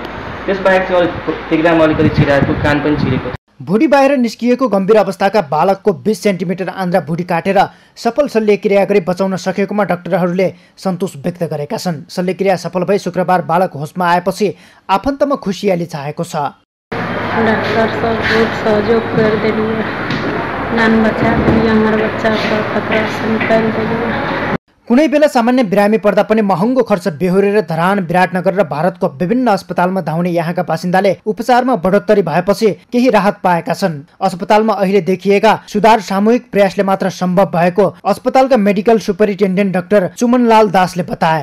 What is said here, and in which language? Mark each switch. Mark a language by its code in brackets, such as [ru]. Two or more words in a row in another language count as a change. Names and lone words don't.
[ne] त्यसबाहेक चाहिँ टेक्रामा अलिकति छिराएको, कान पनि छिरेको थियो। भुडी बाहिर निस्किएको गम्भीर अवस्थाका बालकको 20 सेन्टिमिटर आन्द्रा भुडी काटेर सफल शल्यक्रिया गरी बचाउन सकेकोमा डाक्टरहरूले सन्तोष व्यक्त गरेका छन्। शल्यक्रिया सफल भई शुक्रबार बालक होसमा आएपछि आफन्तमा खुसियाली छाएको छ। [mai] डॉक्टर सब बहुत सहयोग कर दिलिए। नान बच्चा हमार बच्चा को खतरा से निकाल दिलिए। [ne] कुनै बेला सामान्य बिरामी पर्दा पनि महँगो खर्च बेहोरेर धरान, विराटनगर र भारतको विभिन्न अस्पतालमा धाउने यहाँका बासिन्दाले उपचारमा बढोत्तरी भएपछि केही राहत पाएका छन्। अस्पतालमा अहिले देखिएका सुधार सामूहिक प्रयासले मात्र सम्भव भएको अस्पतालका मेडिकल सुपरिन्टेन्डेन्ट डाक्टर चुमनलाल दासले बताए।